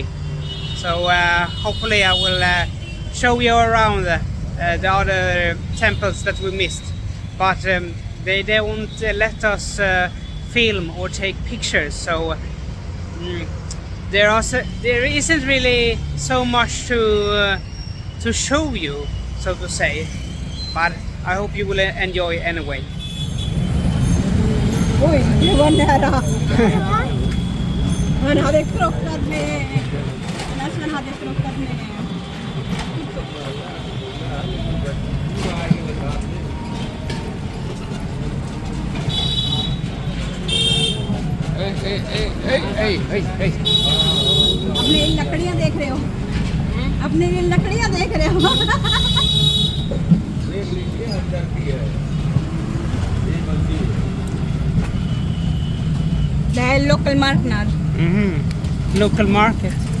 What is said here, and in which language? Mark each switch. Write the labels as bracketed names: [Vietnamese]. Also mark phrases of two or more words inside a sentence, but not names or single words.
[English] So hopefully I will show you around the other temples that we missed, but they won't let us film or take pictures, so there isn't really so much to show you, so to say, but I hope you will enjoy anyway. [Swedish] Oj, det var nära. Han hade krockat med... Nästan hade krockat med... [English] Hey. [Hindi] अपने लकड़ियां देख रहे हो? अपने ये लकड़ियां देख रहे हो? [Swedish] Det är local marknad. [English] Local market.